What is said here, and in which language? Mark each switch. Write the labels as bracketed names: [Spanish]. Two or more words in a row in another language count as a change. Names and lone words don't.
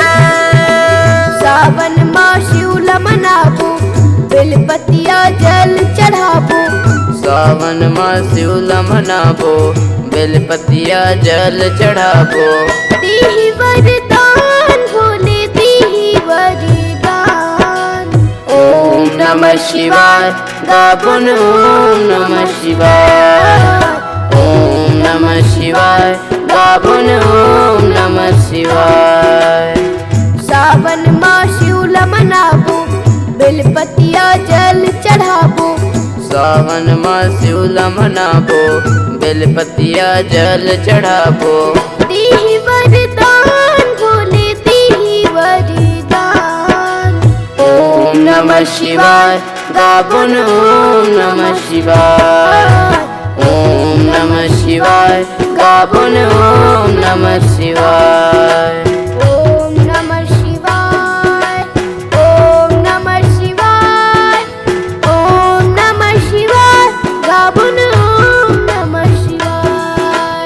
[Chhattisgarhi] सावन माँ शिवल मनाबो, बेलपतिया जल चढ़ाबो। सावन माँ शिवल मनाबो, बेलपतिया जल चढ़ाबो। दीहि वरदान भोले दीहि वरदान। [Sanskrit] ओम नमः शिवाय गाबुन ओम नमः शिवाय। ओम नमः शिवाय गाबुन ओम नमः शिवाय। [Chhattisgarhi] सावन माँ शिवल मनाबो, बेलपतिया जल चढ़ाबो। सावन माँ शिवल मनाबो, बेलपतिया जल चढ़ाबो। दीहि वरदान भोले दीहि वरदान। [Sanskrit] ओम नमः शिवाय गाबुन ओम नमः शिवाय। ओम नमः शिवाय गाबुन ओम नमः शिवाय। ओम नमः शिवाय, ओम नमः शिवाय, ओम नमः शिवाय, गाबुन ओम नमः शिवाय।